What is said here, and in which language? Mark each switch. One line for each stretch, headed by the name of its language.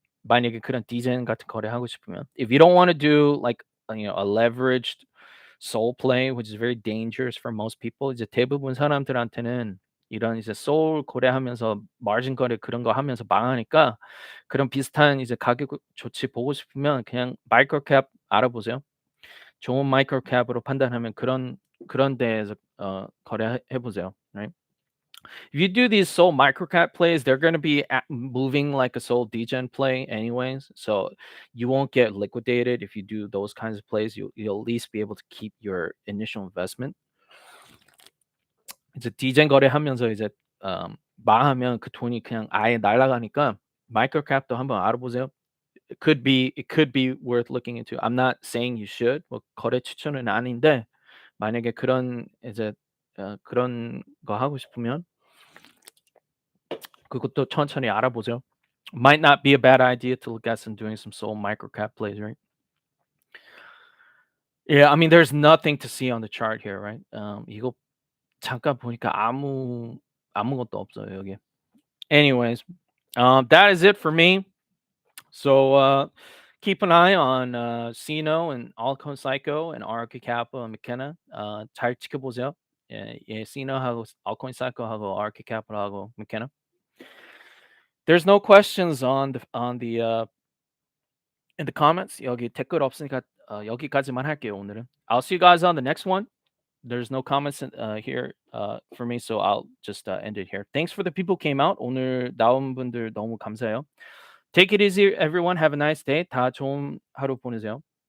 Korean: 만약에 그런 디젠 같은 거래하고 싶으면.
English: If you don't want to do like a leveraged soul play, which is very dangerous for most people,
Korean: 이제 대부분 사람들한테는 이런 이제 소울 거래하면서 마진 거래 그런 거 하면서 망하니까 그런 비슷한 이제 가격 조치 보고 싶으면 그냥 마이크로캡 알아보세요. 좋은 마이크로캡으로 판단하면 그런 데에서 거래해 보세요.
English: Right? If you do these soul microcap plays, they're going to be moving like a soul degen play anyways, so you won't get liquidated if you do those kinds of plays. You'll at least be able to keep your initial investment.
Korean: 이제 degen 거래하면서 이제 망하면 그 돈이 그냥 아예 날아가니까 마이크로캡도 한번 알아보세요.
English: It could be worth looking into. I'm not saying you should.
Korean: 뭐 거래 추천은 아닌데 만약에 그런 이제 그런 거 하고 싶으면 그것도 천천히 알아보세요.
English: Might not be a bad idea to look at doing some soul microcap plays, right? Yeah, I mean, there's nothing to see on the chart here, right?
Korean: 이거 잠깐 보니까 아무것도 없어요 여기.
English: Anyways, that is it for me. So keep an eye on Sino and Altcoin Psycho and RK Kappa and McKenna.
Korean: 잘 지켜보세요. 예, Sino하고 Altcoin Psycho하고 RK Kappa하고 McKenna.
English: There's no questions on the in the comments.
Korean: 여기 댓글 없으니까 여기까지만 할게요 오늘은.
English: I'll see you guys on the next one. There's no comments here for me, so I'll just end it here. Thanks for the people who came out.
Korean: 오늘 나온 분들 너무 감사해요.
English: Take it easy, everyone. Have a nice day.
Korean: 다 좋은 하루 보내세요.